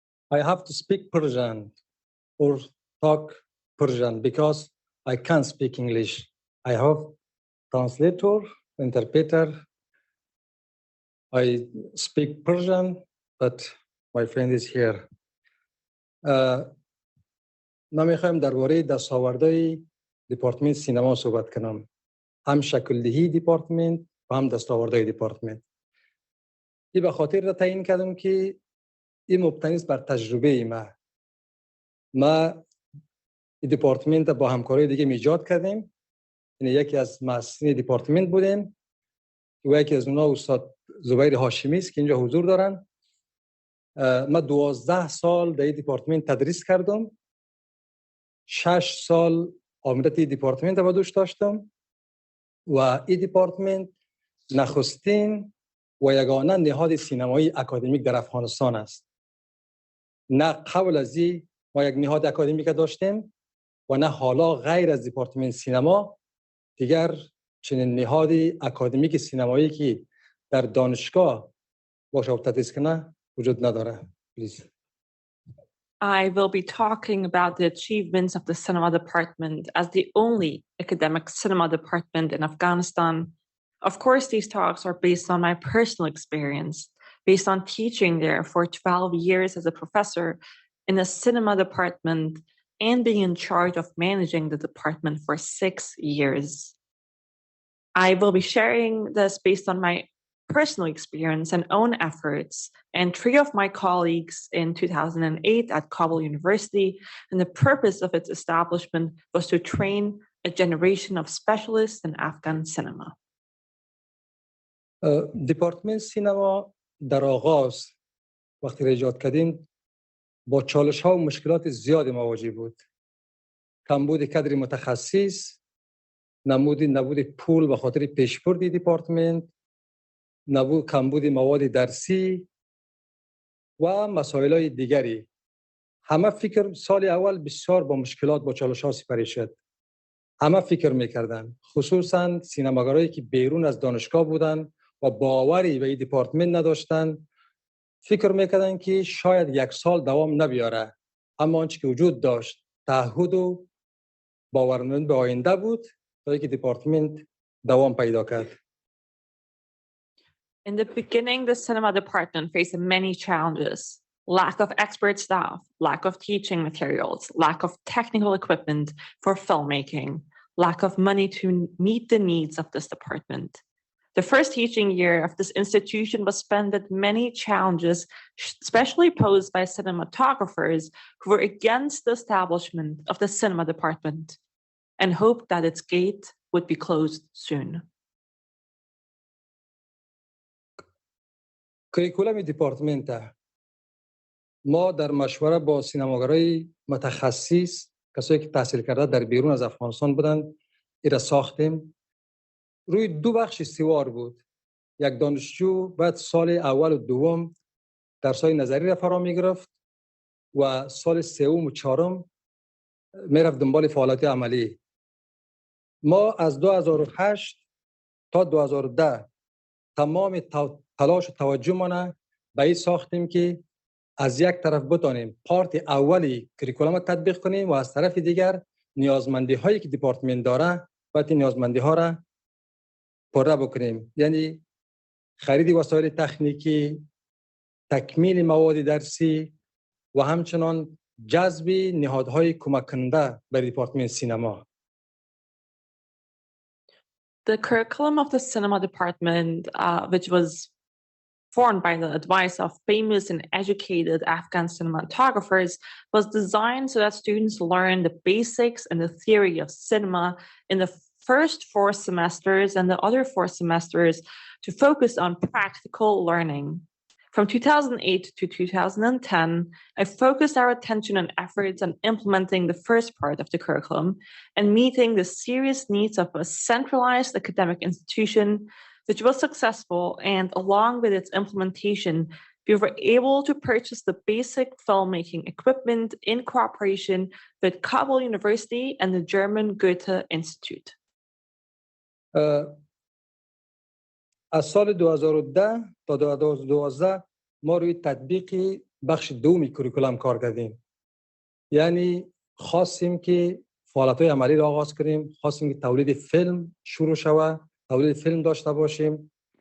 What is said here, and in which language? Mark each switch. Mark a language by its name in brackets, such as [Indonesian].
[English] I have to speak Persian or talk Persian because I can't speak English. I have translator, interpreter. I speak Persian, but my friend is here. [Persian] نمیخوایم درباره دستاوردهای دیپارتمنت سینما صحبت کنم. هم شکل دهی دیپارتمنت و هم دستاوردهای دیپارتمنت. این به خاطر را تعیین کردم که این مبتنی است بر تجربه ما دیپارتمنت با همکارای دیگه ایجاد کردیم. این یکی از مؤسسین دیپارتمنت بودیم و یکی از اونها استاد زبیر هاشمی است که اینجا حضور دارن. ما 12 سال در این دیپارتمنت تدریس کردم. 6 سال آمریت دیپارتمنت با دوش داشتم و این دیپارتمنت نخستین و یگانه نهاد سینمایی اکادمیک در افغانستان است. نه قبل از این ما یک نهاد اکادمیک داشتیم و نه حالا غیر از دیپارتمنت سینما دیگر چنین نهادی اکادمیک سینمایی که در دانشگاه باشه تدریس کنه وجود نداره. [English] Please. I will be talking about the achievements of the cinema department as the only academic cinema department in Afghanistan. Of course, these talks are based on my personal experience, based on teaching there for 12 years as a professor in the cinema department and being in charge of managing the department for 6 years. I will be sharing this based on my personal experience and own efforts, and 3 of my colleagues in 2008 at Kabul University, and the purpose of its establishment was to train a generation of specialists in Afghan cinema. [Persian] دیپارتمنت سینما در آغاز وقتی را ایجاد کردیم با چالش ها و مشکلات زیادی مواجه بود. کمبود کادر متخصص، نبود پول به خاطر پیشبرد دیپارتمنت، کمبود مواد درسی و مسائل دیگری. همه فکر سال اول بسیار با مشکلات با چالش ها سپری شد. همه فکر میکردن، خصوصا سینماگرایی که بیرون از دانشگاه بودن و باوری به این دیپارتمنت نداشتن، فکر میکردن که شاید 1 سال دوام نبیاره. اما آنچه که وجود داشت تعهد و باورمند به آینده بود تا اینکه دیپارتمنت دوام پیدا کرد. [English] In the beginning, the cinema department faced many challenges: lack of expert staff, lack of teaching materials, lack of technical equipment for filmmaking, lack of money to meet the needs of this department. The first teaching year of this institution was spent with many challenges, especially posed by cinematographers who were against the establishment of the cinema department and hoped that its gate would be closed soon. [Persian] کریکولم دیپارتمنت ما در مشوره با سینماگرای متخصص، کسایی که تحصیل کرده در بیرون از افغانستان بودند، این را ساختیم. روی دو بخش استوار بود. یک دانشجو بعد سال اول و دوم درس‌های نظری را فرا می‌گرفت و سال سوم و چهارم میرفت دنبال فعالیت عملی. ما از 2008 تا 2010 تمام تلاش و توجه ما به این ساختیم که از یک طرف بتانیم پارت اولی کریکولم تطبیق کنیم و از طرف دیگر نیازمندی هایی که دیپارتمنت داره باید نیازمندی ها را پره بکنیم. یعنی خرید وسایل تکنیکی، تکمیل مواد درسی و همچنان جذب نهادهای کمک کننده به دیپارتمنت سینما. [English] The curriculum of the cinema department, which was formed by the advice of famous and educated Afghan cinematographers, was designed so that students learn the basics and the theory of cinema in the first 4 semesters, and the other 4 semesters to focus on practical learning. From 2008 to 2010, I focused our attention and efforts on implementing the first part of the curriculum and meeting the serious needs of a centralized academic institution, which was successful, and along with its implementation, we were able to purchase the basic filmmaking equipment in cooperation with Kabul University and the German Goethe Institute. [Persian] از سال 2010 تا 2012 ما روی تطبیق بخش دومی کریکولم کار کردیم. یعنی خواستیم که فعالیت‌های عملی را آغاز کنیم، خواستیم که تولید فیلم شروع شود، تولید فیلم داشته باشیم.